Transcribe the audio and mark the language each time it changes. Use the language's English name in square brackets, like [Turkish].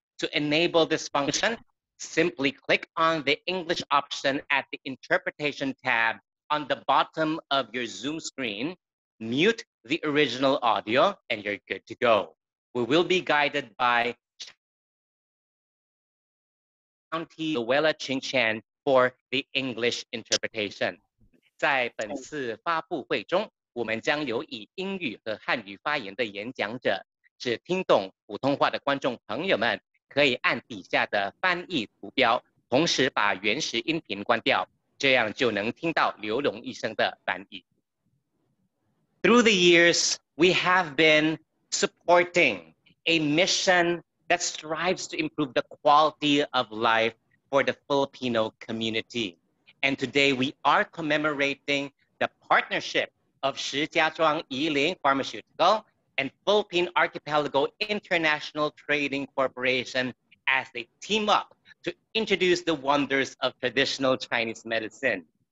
[English] To enable this function, simply click on the English option at the Interpretation tab on the bottom of your Zoom screen, mute the original audio, and you're good to go. We will be guided by County Luella Qingchen for the English interpretation. [Chinese] 在本次发布会中，我们将有以英语和汉语发言的演讲者，只听懂普通话的观众朋友们，可以按底下的翻译图标，同时把原始音频关掉，这样就能听到刘龙医生的翻译。 [English] Through the years, we have been supporting a mission that strives to improve the quality of life for the Filipino community. And today we are commemorating the partnership of Shijiazhuang Yiling Pharmaceutical and Philippine Archipelago International Trading Corporation as they team up to introduce the wonders of traditional Chinese medicine.